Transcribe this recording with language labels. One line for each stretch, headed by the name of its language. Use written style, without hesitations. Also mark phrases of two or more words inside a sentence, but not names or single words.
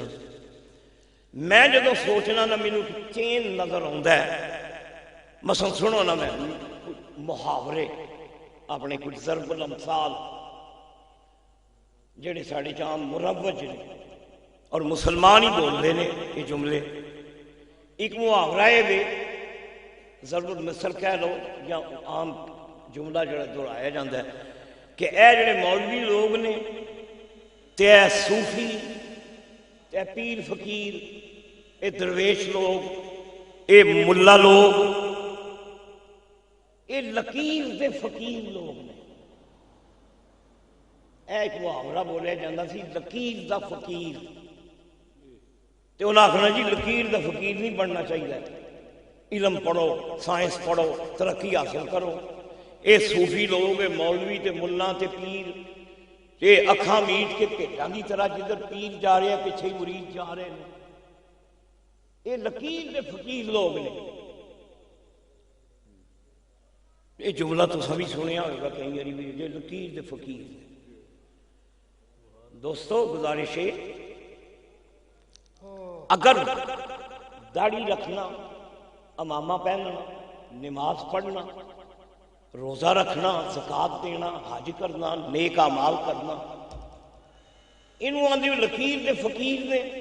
Punjabi: میں جدو سوچنا نا مینوں چین نظر آتا ہے، مثلا سنو نا میں محاورے اپنے کچھ ضرب الامثال جڑے ساڑے جام مروج نے اور
Urdu: مسلمان ہی بول رہے ہیں یہ جملے۔
Punjabi: ایک محاورہ ہے ضرب المثل کہہ لو یا عام جملہ جڑا دہرایا جاتا ہے کہ اے جڑے مولوی لوگ نے تے اے صوفی تے پیر فقیر، اے درویش لوگ، اے ملا لوگ، اے لکیر دے فقیر لوگ نے۔ اے ایک محاورہ بولیا جاتا سی لکیر دا فقیر، تے انہاں آکھنا جی لکیر دا فقیر نہیں بننا چاہیے، علم پڑھو، سائنس پڑھو، ترقی حاصل کرو۔ اے صوفی لوگ، اے مولوی تے ملا تے پیر، اے اکھاں میٹ کے بھیڈاں دی طرح جدھر پیر جا رہے ہیں پیچھے ہی مرید جا رہے ہیں، اے لکیر دے فقیر لوگ نے۔ یہ جملہ تو سبھی سنیا ہوگا کہیں گے بھی یہ لکیر دے فقیر۔ دوستو گزارش ہے اگر داڑھی رکھنا، امامہ پہننا، نماز پڑھنا، روزہ رکھنا، زکوٰۃ دینا، حج کرنا، نیک اعمال کرنا، انہوں آندے لکیر دے فقیر نے،